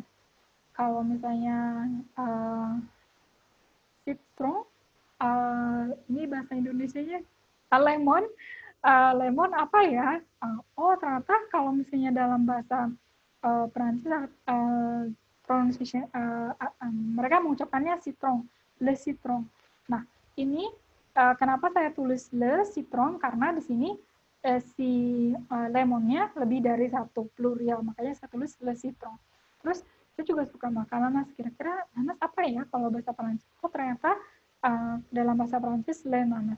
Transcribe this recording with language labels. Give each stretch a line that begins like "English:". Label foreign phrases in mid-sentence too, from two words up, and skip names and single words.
Indonesian: Kalau misalnya citron, ini bahasa Indonesianya lemon, lemon apa ya? Oh ternyata kalau misalnya dalam bahasa Perancis pronunciation mereka mengucapkannya citron,
French: le citron.
Indonesian: Nah ini kenapa saya tulis
French: le citron,
Indonesian: karena di sini si lemonnya lebih dari satu, plural, makanya saya tulis
French: le citron.
Indonesian: Terus saya juga suka makan nanas. Kira-kira nanas apa ya kalau bahasa Perancis? Oh ternyata dalam bahasa Perancis
French: le nanas.